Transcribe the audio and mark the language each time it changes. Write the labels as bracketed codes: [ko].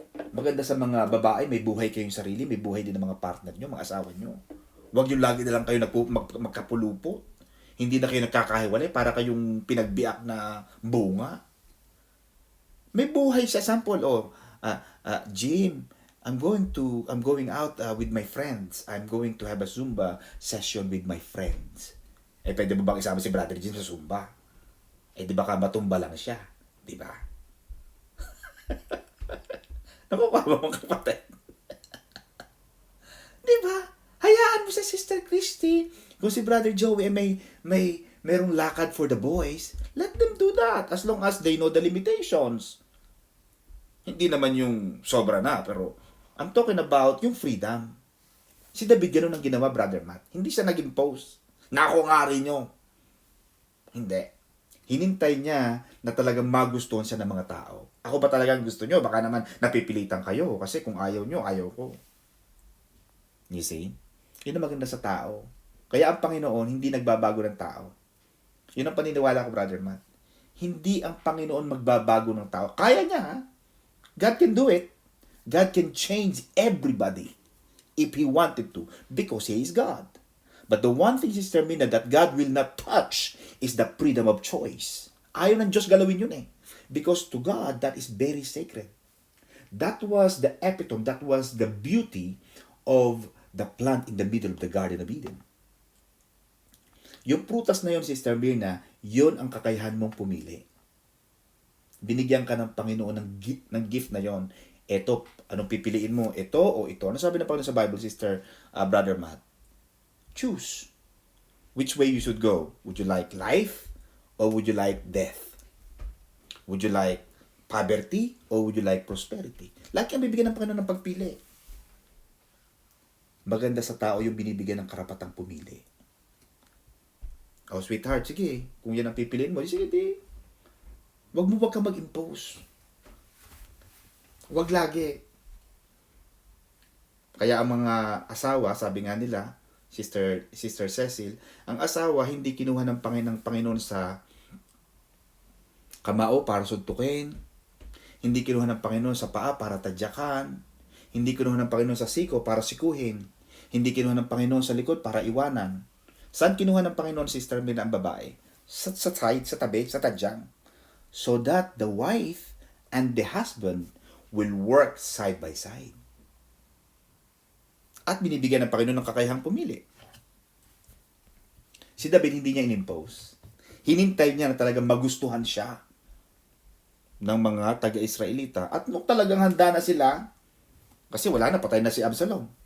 [tl] Maganda sa mga babae, may buhay kayong sarili, may buhay din ng mga partner nyo, mga asawa nyo. Huwag yung lagi na lang kayo magkapulupot. Hindi na kayo nagkakahiwalay para kayong pinagbiak na bunga. May buhay sa sample. Jim, [en] I'm going out with my friends. I'm going to have a Zumba session with my friends. [tl] Eh, pwede mo bang isama si Brother Jim sa Zumba? Eh, di ba ka matumba lang siya? Di ba? Nakukuha ba mga kapatid? Di ba? Hayaan mo sa Sister Christy. Kung si Brother Joey merong lakad [en] for the boys, let them do that as long as they know the limitations. [tl] Hindi naman yung sobra na, pero [en] I'm talking about [tl] yung freedom. Si David ganun ang ginawa, Brother Matt. Hindi siya nag-impose. Nako nga rin nyo. Hindi. Hinintay niya na talagang magustuhan siya ng mga tao. Ako ba talagang gusto nyo? Baka naman napipilitan kayo. Kasi kung ayaw nyo, ayaw ko. [en] You see? [tl] Yun ang maganda sa tao. Kaya ang Panginoon, hindi nagbabago ng tao. Yun ang paniniwala ko, Brother Matt. Hindi ang Panginoon magbabago ng tao. Kaya niya, ha? [en] God can do it. God can change everybody if He wanted to because He is God. But the one thing, Sister Mina, that God will not touch is the freedom of choice. [tl] Ayaw ng Diyos galawin yun eh. [en] Because to God, that is very sacred. That was the epitome, that was the beauty of the plant in the middle of the Garden of Eden. [tl] Yung prutas na yun, Sister Mirna, yun ang kakayahan mong pumili. Binigyan ka ng Panginoon ng gift na yon. Ito, anong pipiliin mo? Ito o ito? Ano sabi ng Panginoon sa Bible, Sister Brother Matt? [en] Choose which way you should go. Would you like life or would you like death? Would you like poverty or would you like prosperity? [tl] Lagi ang bibigyan ng Panginoon ng pagpili. Maganda sa tao yung binibigyan ng karapatang pumili. Oh, sweetheart, sige. Kung yan ang pipiliin mo, sige, di. Wag kang mag-impose. Wag lagi. Kaya ang mga asawa, sabi nga nila, Sister Cecil, ang asawa hindi kinuha ng Panginoon sa kamao para suntukin. Hindi kinuha ng Panginoon sa paa para tadyakan. Hindi kinuha ng Panginoon sa siko para sikuhin. Hindi kinuha ng Panginoon sa likod para iwanan. Saan kinuha ng Panginoon, Sister Mina, ang babae? Sa side, sa tabi, sa tadyang. [en] So that the wife and the husband will work side by side. [tl] At binibigyan ng Panginoon ng kakayahang pumili. Si David hindi niya inimpose. Hinintay niya na talagang magustuhan siya ng mga taga-Israelita. At nung talagang handa na sila, kasi wala na, patay na si Absalom.